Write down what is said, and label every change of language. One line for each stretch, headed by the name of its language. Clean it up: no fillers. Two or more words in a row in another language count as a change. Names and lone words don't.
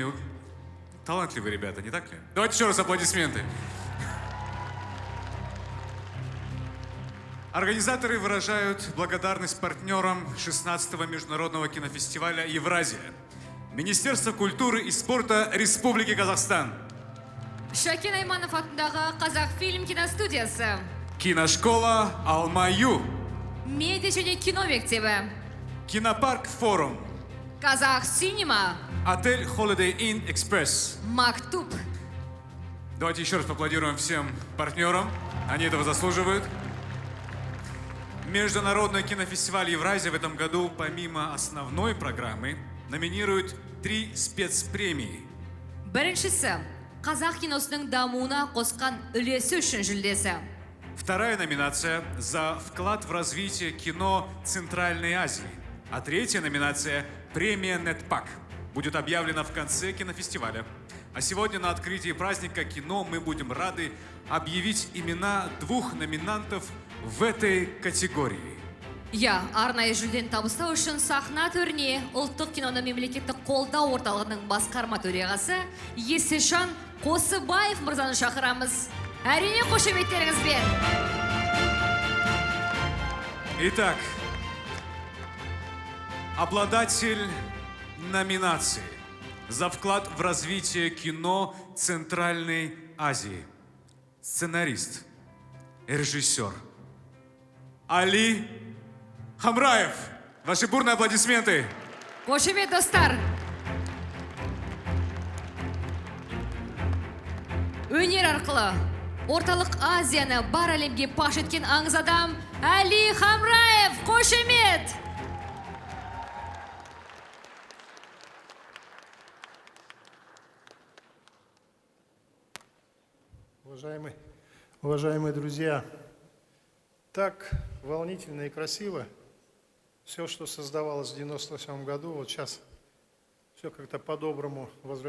Russian: Талантливые ребята, не так ли? Давайте еще раз аплодисменты. Организаторы выражают благодарность партнерам 16-го международного кинофестиваля «Евразия». Министерство культуры и спорта Республики Казахстан.
Kazakh: Шакен Айманов атындағы Қазақфильм киностудиясы.
Russian: Киношкола «Алма-Ю».
Kazakh: Медиа және кино мектебі.
Russian: Кинопарк «Форум». Казах Синема. Отель Holiday Inn Express. Мактуб. Давайте еще раз поаплодируем всем партнерам. Они этого заслуживают. Международный кинофестиваль «Евразия» в этом году, помимо основной программы, номинирует 3 спецпремии.
Kazakh: Біріншісі, қазақ киносының дамуына қосқан үлесі үшін жүлдесі.
Russian: Вторая номинация за вклад в развитие кино Центральной Азии. А третья номинация премия «Нетпак» будет объявлена в конце кинофестиваля. А сегодня на открытии праздника кино мы будем рады объявить имена 2 номинантов в этой категории.
Kazakh: Я, арнайы жүлдені табыстау үшін сахна төріне ұлттық киноны мемлекеттік қолдау орталығының басқарма төрағасы Есешан Қосыбаев мырзаны шақырамыз. Әрине қошеметтеріңізбен.
Russian: Итак, обладатель номинации за вклад в развитие кино Центральной Азии. Сценарист, режиссер Али Хамраев. Ваши бурные аплодисменты.
Kazakh: Қошемет достар. Өнер арқылы Орталық Азияны бар әлемге паш еткен аңыз адам Али Хамраев. Қошемет!
Russian: Уважаемые друзья, так волнительно и красиво. Все, что создавалось в 98 году, вот сейчас все как-то по-доброму возвращается.